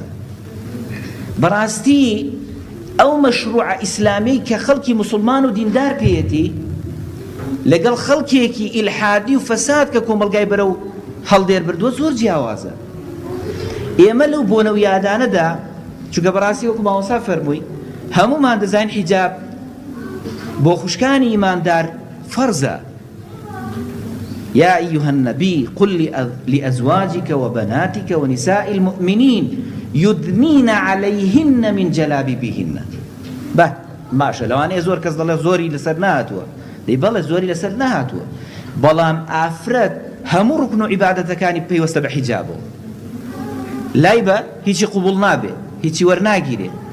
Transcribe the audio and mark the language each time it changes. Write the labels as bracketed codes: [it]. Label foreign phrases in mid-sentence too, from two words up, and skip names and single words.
[ckb] بەڕاستی ئەو مەشروع ئیسلامی کە خەڵکی موسڵمان و دیندار پێیەتی لەگەڵ خەڵکێکی ئیلحادی و فەساد کە کۆمەڵگای بەرەو هەڵدێر بردووە زۆر جیاوازە. ئێمە لەو بۆنە و یادانەدا چونکە بەڕاستی وەکو مامۆستا فەرمووی هەموومان دەزانین حیجاب بۆ خوشکانی ئیماندار فەرزە، [ar] يا أيها النبي قل لأزواجك وبناتك ونساء المؤمنين يدنين عليهن من جلابيبهن. [ckb] به ماشە لەوانەیە زۆر کەس دەڵێ زۆری لەسەر نهاتووە، دەی بەڵێ زۆری لەسەر نهاتووە، بەڵام ئافرەت هەموو ڕوکن و عیبادەتەکانی پێوەستە بە حیجابەوە، لای بە هیچی قوبوڵ نابێ، هیچی وەرناگیرێ،